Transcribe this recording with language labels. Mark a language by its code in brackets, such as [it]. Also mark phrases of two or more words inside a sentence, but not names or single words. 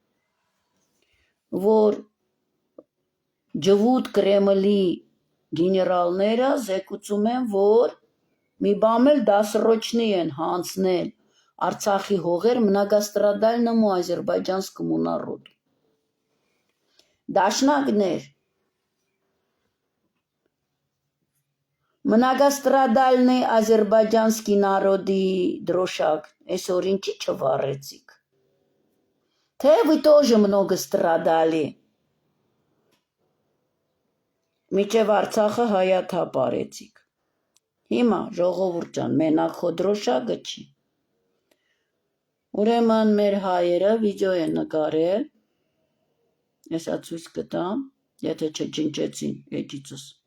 [hy] որ ջվուտ Կրեմլի գեներալները զեկուցում են, որ մի բամ էլ դասրոչնի են հանցնել Արցախի հողեր [ru] многострадальному азербайджанскому народу։ [hy] Դաշնակներ, [ru] многострадальный азербайджанский народի [hy] դրոշակ, այսօր ինչի չվառեցիք։ Թե [ru] вы тоже много страдали։ [hy] Միջև Արցախը հայաթափ արեցիք։ Հիմա ժողովուրդ ջան, մենակ քո դրոշակը չի։ Ուրեմն մեր հայերը վիդեո են նկարել, եսա ցույց կտամ, եթե չջնջեցին էջիցս։